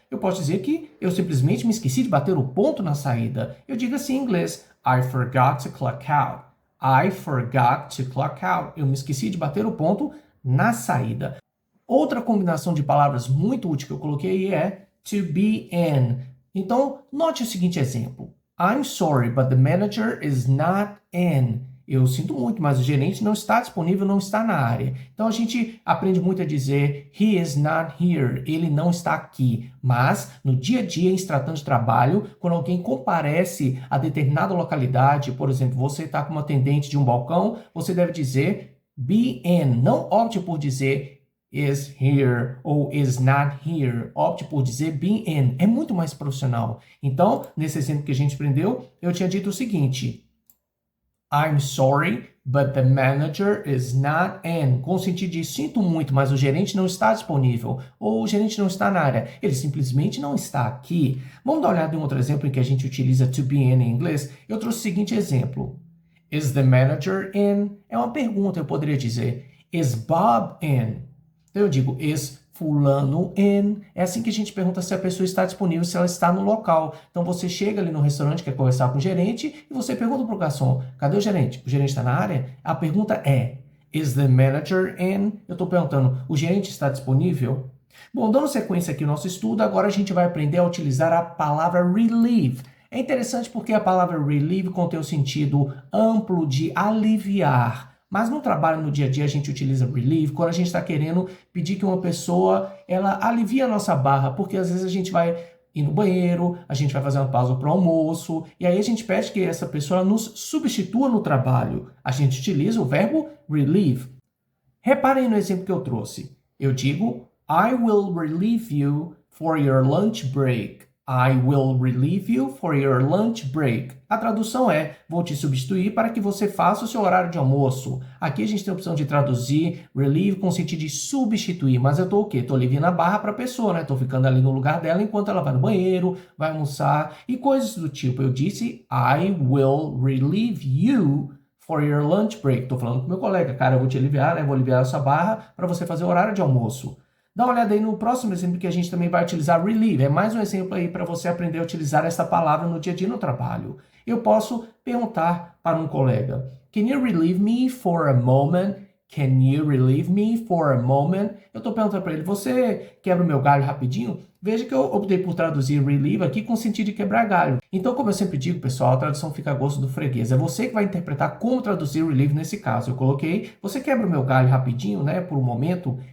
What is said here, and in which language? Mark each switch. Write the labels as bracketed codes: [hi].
[pt] Eu posso dizer que eu simplesmente me esqueci de bater o ponto na saída. Eu digo assim em inglês, [en] I forgot to clock out. I forgot to clock out. [pt] Eu me esqueci de bater o ponto na saída. Outra combinação de palavras muito útil que eu coloquei aí é to be in. Então, note o seguinte exemplo. [en] I'm sorry, but the manager is not in. [pt] Eu sinto muito, mas o gerente não está disponível, não está na área. Então, a gente aprende muito a dizer [en] he is not here. [pt] Ele não está aqui. Mas, no dia a dia, em se tratando de trabalho, quando alguém comparece a determinada localidade, por exemplo, você está como atendente de um balcão, você deve dizer be in. Não opte por dizer [en] is here [pt] ou [en] is not here. [pt] Opte por dizer be in. É muito mais profissional. Então, nesse exemplo que a gente aprendeu, eu tinha dito o seguinte. [en] I'm sorry, but the manager is not in. [pt] Com o sentido de sinto muito, mas o gerente não está disponível. Ou o gerente não está na área. Ele simplesmente não está aqui. Vamos dar uma olhada em outro exemplo em que a gente utiliza to be in em inglês. Eu trouxe o seguinte exemplo. [en] Is the manager in? [pt] É uma pergunta, eu poderia dizer. [en] Is Bob in? [pt] Então eu digo, [en] is fulano in? [pt] É assim que a gente pergunta se a pessoa está disponível, se ela está no local. Então você chega ali no restaurante, quer conversar com o gerente, e você pergunta para o garçom, cadê o gerente? O gerente está na área? A pergunta é, [en] is the manager in? [pt] Eu estou perguntando, o gerente está disponível? Bom, dando sequência aqui no nosso estudo, agora a gente vai aprender a utilizar a palavra relieve. É interessante porque a palavra relieve contém o sentido amplo de aliviar. Mas no trabalho, no dia a dia, a gente utiliza relieve quando a gente está querendo pedir que uma pessoa ela alivie a nossa barra, porque às vezes a gente vai ir no banheiro, a gente vai fazer uma pausa para o almoço, e aí a gente pede que essa pessoa nos substitua no trabalho. A gente utiliza o verbo relieve. Reparem no exemplo que eu trouxe. Eu digo, [en] I will relieve you for your lunch break. I will relieve you for your lunch break. [pt] A tradução é, vou te substituir para que você faça o seu horário de almoço. Aqui a gente tem a opção de traduzir relieve com o sentido de substituir, mas eu estou o quê? Estou aliviando a barra para a pessoa, né? Estou ficando ali no lugar dela enquanto ela vai no banheiro, vai almoçar e coisas do tipo. Eu disse, [en] I will relieve you for your lunch break. [pt] Estou falando com meu colega, cara, eu vou te aliviar, né? Vou aliviar essa barra para você fazer o horário de almoço. Dá uma olhada aí no próximo exemplo que a gente também vai utilizar relieve. É mais um exemplo aí para você aprender a utilizar essa palavra no dia a dia no trabalho. Eu posso perguntar para um colega, [en] can you relieve me for a moment? Can you relieve me for a moment? [pt] Eu estou perguntando para ele, você quebra o meu galho rapidinho? Veja que eu optei por traduzir relieve aqui com o sentido de quebrar galho. Então, como eu sempre digo, pessoal, a tradução fica a gosto do freguês. É você que vai interpretar como traduzir relieve nesse caso. Eu coloquei, você quebra o meu galho rapidinho, né, por um momento.